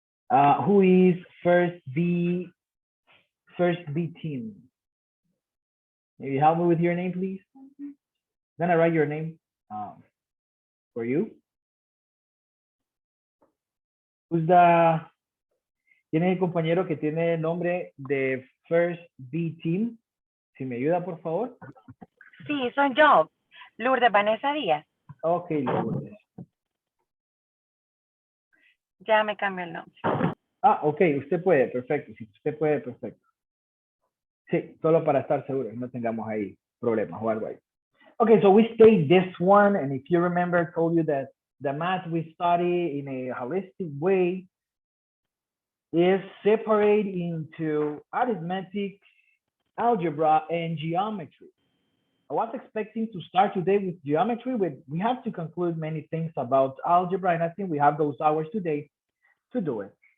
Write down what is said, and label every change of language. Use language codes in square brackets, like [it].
[en] Who is first B team? Maybe help me with your name, please. Then I write your name for you. Who's the [es] ¿Quién es el compañero que tiene el nombre de First B Team? Si me ayuda, por favor. Sí, soy yo, Lourdes Vanessa Díaz. Ok, Lourdes. Ya me cambió el nombre. Ah, ok, usted puede, perfecto. Si usted puede, perfecto. Sí, solo para estar seguros, no tengamos ahí problemas o algo ahí. [en] Okay, so we stayed this one, and if you remember, I told you that the math we study in a holistic way is separate into arithmetic, algebra, and geometry. I was expecting to start today with geometry, but we have to conclude many things about algebra, and I think we have those hours today to do it.